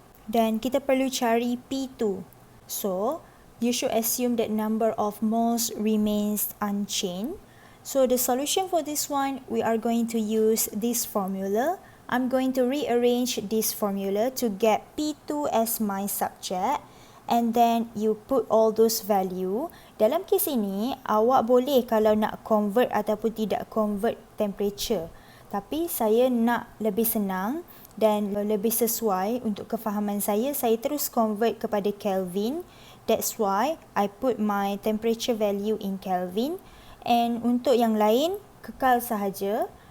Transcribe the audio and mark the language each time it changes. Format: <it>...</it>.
<ms>Dan kita perlu cari P2.</ms> <en>So, you should assume that number of moles remains unchanged. So the solution for this one, we are going to use this formula. I'm going to rearrange this formula to get P2 as my subject and then you put all those value.</en> <ms>Dalam kes ini, awak boleh kalau nak convert ataupun tidak convert temperature. Tapi saya nak lebih senang dan lebih sesuai untuk kefahaman saya terus convert kepada Kelvin.</ms> <en>That's why I put my temperature value in Kelvin.</en> <ms>And untuk yang lain, kekal sahaja.</ms>